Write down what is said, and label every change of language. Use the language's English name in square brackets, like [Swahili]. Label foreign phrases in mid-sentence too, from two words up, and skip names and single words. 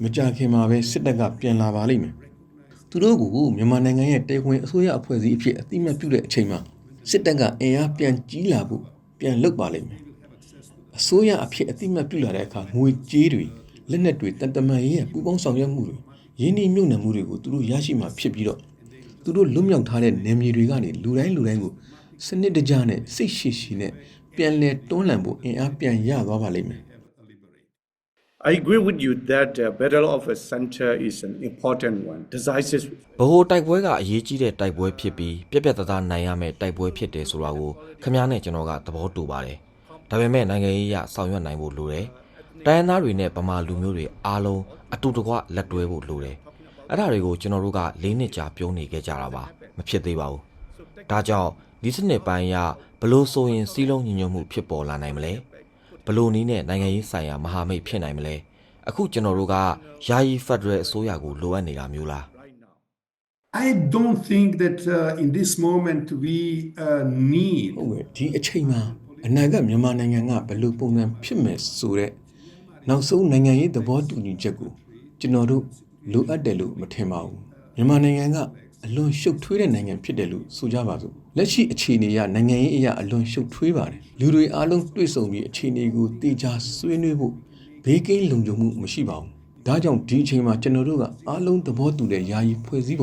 [Burmese] ကြခင်မှာပဲစစ်တပ်ကပြန်လာပါလိမ့်မယ်။သူတို့ကမြန်မာနိုင်ငံရဲ့တေခွင်အစိုးရအဖွဲ့အစည်းအဖြစ်အတိအမှတ်ပြုတဲ့အချိန်မှာစစ်တပ်ကအင်အားပြန်ကြီးလာဖို့ပြန်လုပ်ပါလိမ့်မယ်။အစိုးရအဖြစ်အတိအမှတ်ပြုလာတဲ့အခါငွေကြေးတွေလက်နက်တွေတမန်ရေးပူပေါင်းဆောင်ရွက်မှုတွေရင်းနှီးမြှုပ်နှံမှုတွေကိုသူတို့ရရှိမှာဖြစ်ပြီးတော့သူတို့လွတ်မြောက်ထားတဲ့နယ်မြေတွေကနေလူတိုင်းကိုစနစ်တကျနဲ့စိတ်ရှိရှိနဲ့ပြန်လဲတွန်းလှန်ဖို့အင်အားပြန်ရသွားပါလိမ့်မယ် [English] I agree with you that Battle of a Center is an important one, decisive. [Burmese] ဗဟိုတိုက်ပွဲကအရေးကြီးတဲ့တိုက်ပွဲဖြစ်ပြီးပြက်ပြက်သားသားနိုင်ရမယ့်တိုက်ပွဲဖြစ်တယ်ဆိုတာကိုခင်ဗျားနဲ့ကျွန်တော်ကသဘောတူ ပါတယ်ဒါပေမဲ့နိုင်ငံရေးအရဆောင်ရွက်နိုင်ဖို့လိုတယ်တိုင်းရင်းသားတွေနဲ့ဗမာလူမျိုးတွေအားလုံးအတူတကွလက်တွဲဖို့လိုတယ်အဲ့ဒါတွေကိုကျွန်တော်တို့က၄နှစ်ကြာပြောနေခဲ့ကြတာပါမဖြစ်သေးပါဘူးဒါကြောင့်ဒီစနစ်ပိုင်းအရဘလို့ဆိုရင်စီးလုံးညီညွတ်မှုဖြစ်ပေါ်လာနိုင်မလဲဘလို့နည်းနဲ့နိုင်ငံရေးဆိုင်ရာမဟာမိတ်ဖြစ်နိုင်မလဲအခုကျွန်တော်တို့ကယာယီဖက်ဒရယ်အစိုးရကိုလိုအပ်နေတာမျိုးလား [English] I don't think that in this moment we need [Burmese] ဟုတ်ကဲ့ဒီအချိန်မှာအနာဂတ်မြန်မာနိုင်ငံကဘယ်လိုပုံစံဖြစ်မယ်ဆိုတဲ့နောက်ဆုံးနိုင်ငံရေးသဘောတူညီချက်ကိုကျွန်တော်တို့လိုအပ်တယ်လို့မထင်ပါဘူးမြန်မာနိုင်ငံကအလွန်ရှုပ်ထွေးတဲ့နိုင်ငံဖြစ်တယ်လို့ဆိုကြပါစို့လက်ရှိအခြေအနေအရနိုင်ငံရေးအရအလွန်ရှုပ်ထွေးပါတယ်လူတွေအားလုံးတွေ့ဆုံပြီးအခြေအနေကိုတေချာဆွေးနွေးဖို့ဘေးကင်းလုံခြုံမှုမရှိပါဘူးဒါကြောင့်ဒီအချိန်မှာကျွန်တော်တို့ကအားလုံးသဘောတူတဲ့ယာယီဖွဲ့စည်း